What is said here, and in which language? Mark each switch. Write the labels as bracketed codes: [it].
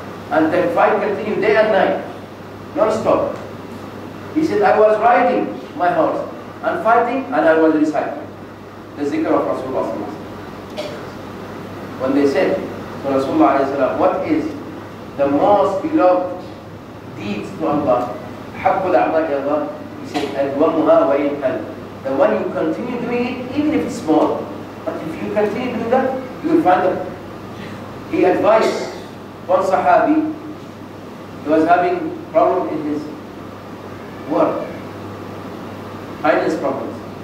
[en] And the fight continued day and night, non-stop. He said, I was riding my horse and fighting, and I was reciting the zikr of Rasulullah. When they said to Rasulullah, what is the most beloved deeds to Allah? [ar] حَبُّ الْأَعْمَالِ Allah. He said, أَدْوَمُهَا وَإِنْ قَلَّ. [en] The one you continue doing it, even if it's small, but if you continue doing that, you will find that. He advised one Sahabi, he was having problem in his work, finance problems.